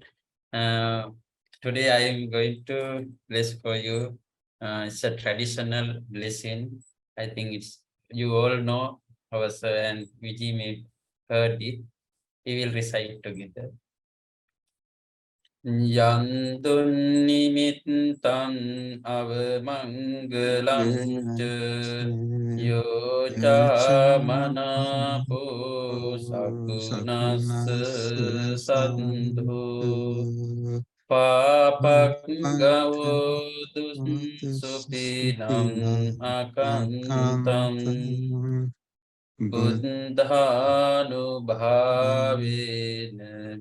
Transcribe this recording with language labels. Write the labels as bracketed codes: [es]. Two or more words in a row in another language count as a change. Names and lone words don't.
[en] Today I am going to bless for you. It's a traditional blessing. I think you all know our sir and Vijay may heard it. We will recite together. [pi] Yantun nimittan avamangalancca yoca manapo sakunassa sandho papak gavodus supinam akantam buddhanubhavena